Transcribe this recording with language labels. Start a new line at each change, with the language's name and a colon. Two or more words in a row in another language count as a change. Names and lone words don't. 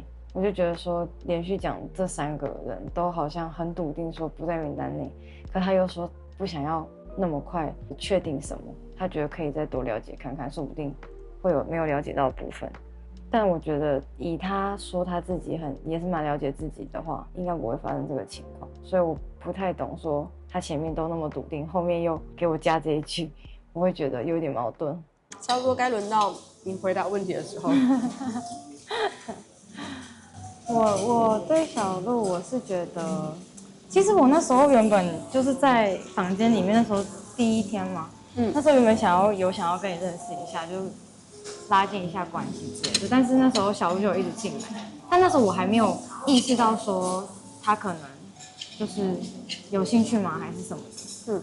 Chinese: 我就覺得說，連續講這3個人都好像很篤定說不在名單內，可他又說不想要那麼快確定什麼，他覺得可以再多了解看看，說不定會有沒有了解到的部分。但我覺得以他說他自己也是蠻了解自己的話，應該不會發生這個情況。所以我不太懂說他前面都那麼篤定，後面又給我加這一句，我會覺得有點矛盾。差不多該輪到你回答問題的時候。我对小鹿，我是覺得，其實我那時候原本就是在房間裡面，那時候第一天嘛，那時候原本想要跟你認識一下，就拉近一下關係之類的，但是那時候小鹿就有一直進來，但那時候我還沒有意識到說他可能就是有興趣嗎，還是什麼的。